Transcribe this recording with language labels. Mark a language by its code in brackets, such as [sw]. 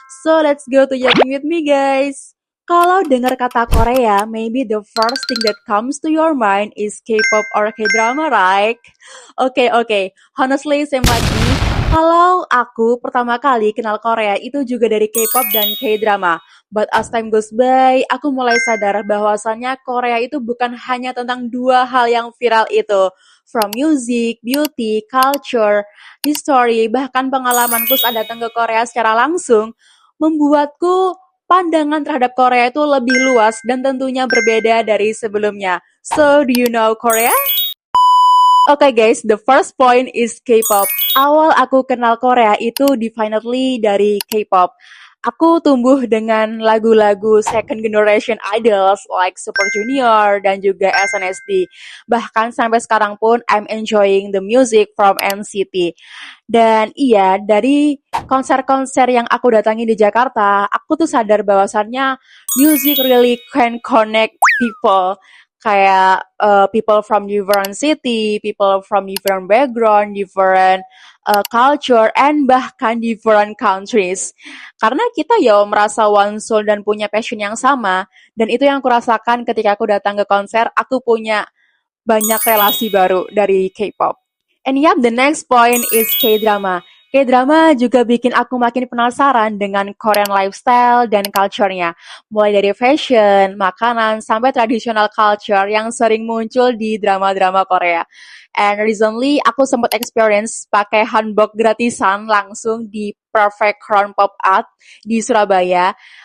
[en] So let's go to Yapping with me guys. [id] Kalau dengar kata Korea, [en] maybe the first thing that comes to your mind is K-pop or K-drama, right? Oke. Honestly, same lagi. [id] Kalau aku pertama kali kenal Korea itu juga dari K-pop dan K-drama. [en] But as time goes by, [id] aku mulai sadar bahwasannya Korea itu bukan hanya tentang dua hal yang viral itu. [en] From music, beauty, culture, history, [id] bahkan pengalamanku saat datang ke Korea secara langsung, membuatku pandangan terhadap Korea itu lebih luas dan tentunya berbeda dari sebelumnya. [en] So, do you know Korea? Oke guys, the first point is K-pop. [id] Awal aku kenal Korea itu definitely dari K-pop. Aku tumbuh dengan lagu-lagu [en] second generation idols like [id] Super Junior dan juga SNSD. Bahkan sampai sekarang pun [en] I'm enjoying the music from NCT. [id] Dan iya, dari konser-konser yang aku datangi di Jakarta, aku tuh sadar bahwasannya [en] music really can connect people kayak people from different city, people from different background, different culture, and bahkan different countries. [id] Karena kita ya merasa [en] one soul [id] dan punya passion yang sama, dan itu yang aku rasakan ketika aku datang ke konser, aku punya banyak relasi baru dari K-pop. [en] And yep, the next point is K-drama. [id] K-drama juga bikin aku makin penasaran dengan Korean lifestyle dan culture-nya. Mulai dari fashion, makanan, sampai traditional culture yang sering muncul di drama-drama Korea. [en] And recently, [id] aku sempat experience pakai hanbok gratisan langsung di Perfect Crown Pop Art di Surabaya.